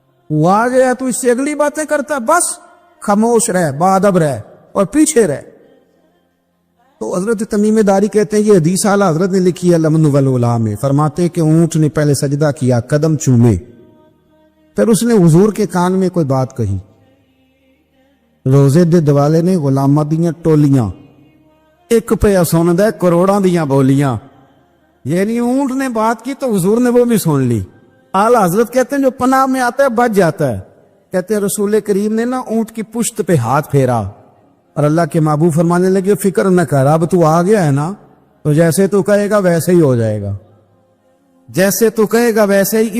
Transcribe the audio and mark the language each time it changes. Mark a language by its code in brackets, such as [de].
[ur] وہ آ گیا تو اس سے اگلی باتیں کرتا, بس خاموش رہ, باادب رہ اور پیچھے رہ. تو حضرت تمیم داری کہتے ہیں یہ حدیث اعلیٰ حضرت نے لکھی ہے لمن والعلا میں. فرماتے ہیں کہ اونٹ نے پہلے سجدہ کیا, قدم چومے, پھر اس نے حضور کے کان میں کوئی بات کہی. [pa] روزے دے دوالے نے غلامہ دیاں ٹولیاں, ایک پہ سن دے کروڑاں دیاں بولیاں. [ur] یعنی اونٹ نے بات کی تو حضور نے وہ بھی سن لی. اعلیٰ حضرت کہتے ہیں جو پناہ میں آتا ہے بچ جاتا ہے. کہتے ہیں رسول کریم نے نا اونٹ کی پشت پہ ہاتھ پھیرا اور اللہ کے محبوب فرمانے لگے فکر نہ کر, اب تو آ گیا ہے نا, تو جیسے تو کہے گا ویسے ہی ہو جائے گا, جیسے تو کہے گا ویسے ہی.